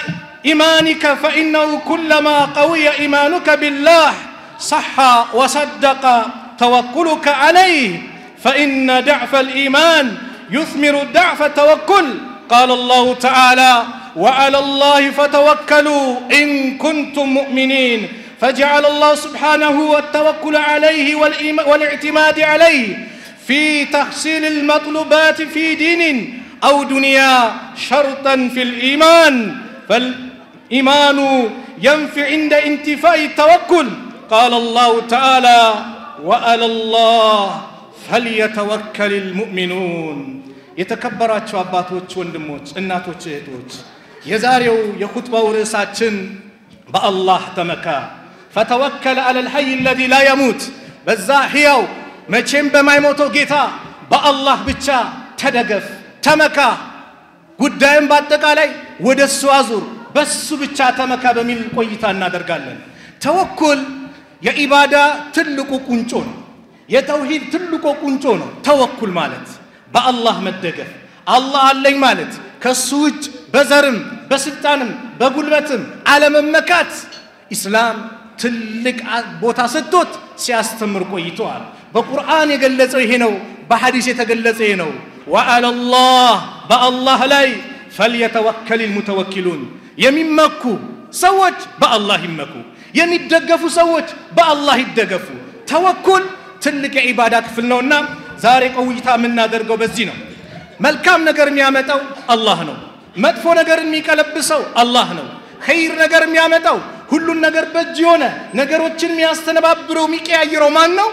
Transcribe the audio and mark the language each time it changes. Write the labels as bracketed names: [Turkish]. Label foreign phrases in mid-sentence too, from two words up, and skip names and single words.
[Arabic] إيمانك فإنه كلما قوي إيمانك بالله صح وصدق توكلك عليه فإن ضعف الإيمان يثمر ضعف التوكل قال الله تعالى وعلى الله فتوكلوا إن كنتم مؤمنين فجعل الله سبحانه التوكل عليه والاعتماد عليه في تحصيل المطلوبات في دين أو دنيا شرطا في الإيمان فالإيمان ينفع عند انتفاء التوكل قال الله تعالى وعلى الله فليتوكل المؤمنون [Amharic] የተከበራችሁ አባቶች ወንድሞች እናቶች እህቶች የዛሬው የኹጥባው ርዕሳችን በአላህ ተመካ [Arabic] فتوكل على الحي الذي لا يموت [Amharic] በዛ ሕያው መቼም በማይሞተው ጌታ በአላህ ብቻ ተደገፍ ተመካ ጉዳይን በአጠቃላይ ወደሱ አዙር በሱ ብቻ ተመካ በሚል ቆይታ እናደርጋለን ተወኩል የኢባዳ ትልቁ ቁንጮ ነው የተውሂድ ትልቁ ቁንጮ ነው ተወኩል ማለት በአላህ መደገፍ አላህ አለኝ ማለት ከሱ ውጭ በዘርም በስልጣንም በጉልበትም አለመመካት ኢስላም ትልቅ ቦታ ሰጥቶት ሲያስተምር ቆይቷል በቁርአን የገለጸው ይሄ ነው በሐዲስ የተገለጸው ይሄ ነው [Arabic] وعلى الله بالله [Amharic] ላይ [Arabic] فليتوكل المتوكلون [Amharic] የሚመኩ ሰዎች በአላህ ይመኩ የሚደገፉ ሰዎች በአላህ ይደገፉ ተወኩል ትልቅ የኢባዳ ክፍል ነውና ዛሬ ቆይታ የምናደርገው በዚህ ነው መልካም ነገር የሚያመጣው አላህ ነው መጥፎ ነገር የሚቀለብሰው አላህ ነው ኸይር ነገር የሚያመጣው ሁሉን ነገር በእጅ የሆነ ነገሮችን የሚያስተነባብረው የሚቀያየረው ማን ነው?